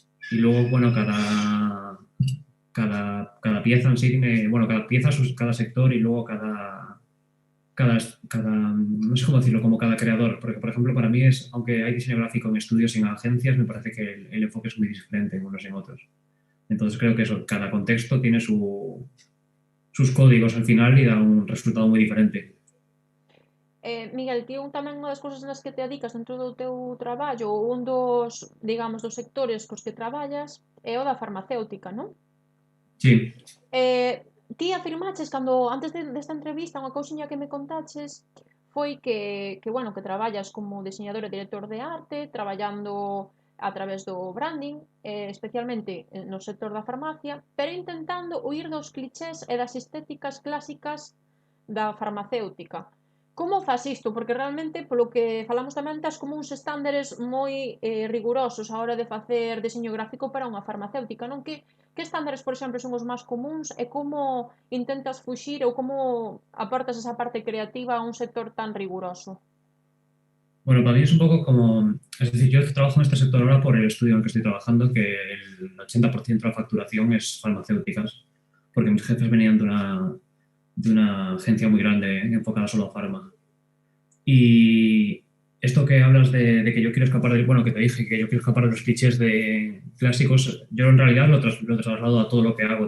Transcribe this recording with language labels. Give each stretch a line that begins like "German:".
Spanish: Y luego, bueno, cada pieza en sí tiene, bueno, cada pieza, cada sector y luego cada, no sé cómo decirlo, como cada creador. Porque, por ejemplo, para mí es, aunque hay diseño gráfico en estudios y en agencias, me parece que el enfoque es muy diferente en unos y en otros. Entonces creo que eso, cada contexto tiene sus códigos al final y da un resultado muy diferente.
Galician: Miguel, ti tamén unha das cousas nas que te adicas dentro do teu traballo, ou un dos, digamos, dos sectores cos que traballas, é o da farmacéutica, non?
Spanish: Sí,
Galician: Eh, Ti afirmaches cando antes desta entrevista unha cousiña que me contaches foi bueno, que traballas como diseñador e director de arte, traballando a través do branding, especialmente no sector da farmacia, pero intentando huir dos clichés e das estéticas clásicas da farmacéutica. Como fas isto? Porque realmente, polo que falamos tamén, tas como uns estándares moi rigurosos a hora de facer deseño gráfico para unha farmacéutica, non? Que estándares, por exemplo, son os máis comuns e como intentas fuxir ou como aportas esa parte creativa a un sector tan riguroso?
Spanish: bueno, para mí es un poco como, es decir, yo trabajo en este sector ahora por el estudio en el que estoy trabajando, que el 80% de la facturación es farmacéuticas, porque mis jefes venían de una agencia muy grande enfocada solo a farma. Y esto que hablas de que yo quiero escapar del, bueno, que te dije que yo quiero escapar de los clichés de clásicos, yo en realidad lo traslado a todo lo que hago.